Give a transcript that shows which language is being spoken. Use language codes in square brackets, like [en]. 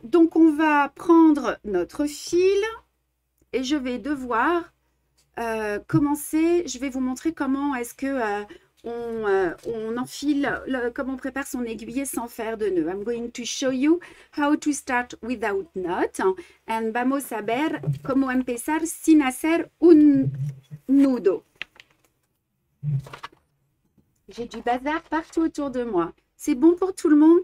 [fr] Donc, on va prendre notre fil. Et je vais devoir commencer. Je vais vous montrer comment est-ce que on enfile, comment on prépare son aiguille sans faire de nœud. [en] I'm going to show you how to start without knot. [es] And vamos a ver cómo empezar sin hacer un nudo. [fr] J'ai du bazar partout autour de moi. C'est bon pour tout le monde?